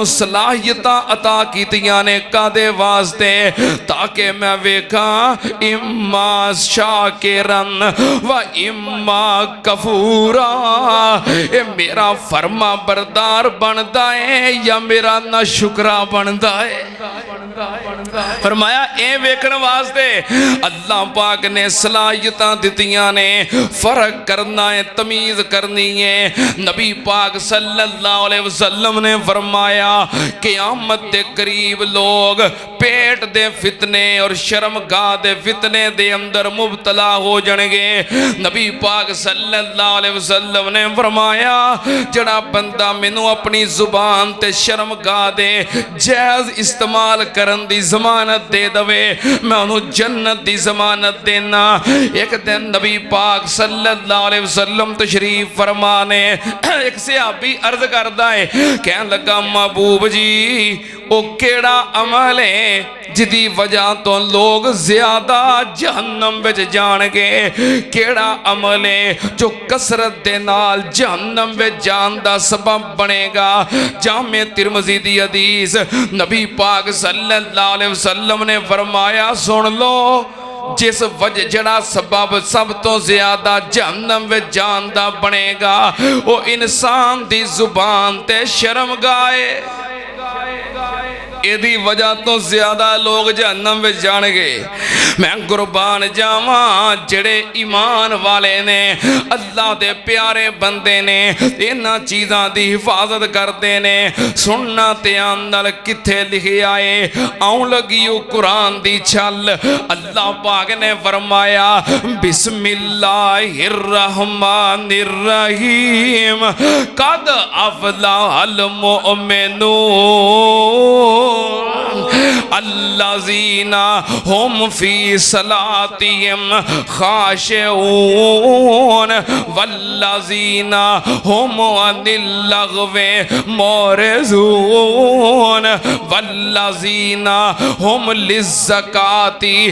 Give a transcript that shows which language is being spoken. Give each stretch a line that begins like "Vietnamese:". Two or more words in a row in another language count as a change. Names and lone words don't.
Punjabi: صلاحیتاں عطا کیتیاں نے کاہدے واسطے تاکہ میں ویکھاں
Arabic: إِمَّا شَاكِرًا وَإِمَّا كَفُورًا
Punjabi: یہ میرا فرماں بردار بنتا ہے یا میرا ناشکرا بنتا ہے فرمایا اے ویکھن واسطے اللہ پاک نے صلاحیتاں دتیاں نے فرق کرنا ہے تمیز کرنی ہے نبی پاک
Arabic: صلی اللہ علیہ وسلم
Punjabi: نے فرمایا قیامت کے قریب لوگ پیٹ دے فتنے اور شرمگاہ دے فتنے دے اندر مبتلا ہو جانگے نبی پاک
Arabic: صلی اللہ علیہ وسلم
Punjabi: نے فرمایا جیہڑا بندہ مینوں اپنی زبان تے شرمگاہ دے جائز استعمال کرن دی ضمانت دے دیوے میں اوہنوں جنت دی ضمانت دینا ایک دن نبی پاک
Arabic: صلی اللہ علیہ وسلم
Punjabi: تشریف فرما نے ایک صحابی عرض کردا ہے کہن لگا محبوب جی وہ کیہڑا عمل ہے جیہدی وجہ توں لوگ زیادہ جہنم وچ جانگے کیہڑا عمل ہے جو کثرت دے نال جہنم وچ جان دا سبب بنے گا جامع ترمذی دی حدیث نبی پاک
Arabic: صلی اللہ علیہ وسلم
Punjabi: نے فرمایا سن لو جس وجہ جیہڑا سبب سب توں زیادہ جہنم وچ جان دا بنے گا وہ انسان دی زبان تے شرمگاہ ایہدی وجہ توں زیادہ لوگ جہنم میں جانگے میں قربان جاواں جیہڑے ایمان والے نے اللہ دے پیارے بندے نے انہاں چیزاں دی حفاظت کردے نے سننا دھیان نال کتھے لکھیا ہے آون لگی قرآن دی گل اللہ پاک نے فرمایا
Arabic: بِسْمِ اللَّهِ الرَّحْمَٰنِ الرَّحِيمِ قَدْ أَفْلَحَ الْمُؤْمِنُونَ الَّذِينَ هُمْ فِي صَلَاتِهِمْ خَاشِعُونَ وَالَّذِينَ هُمْ عَنِ اللَّغْوِ مُعْرِضُونَ وَالَّذِينَ هُمْ لِلزَّكَاةِ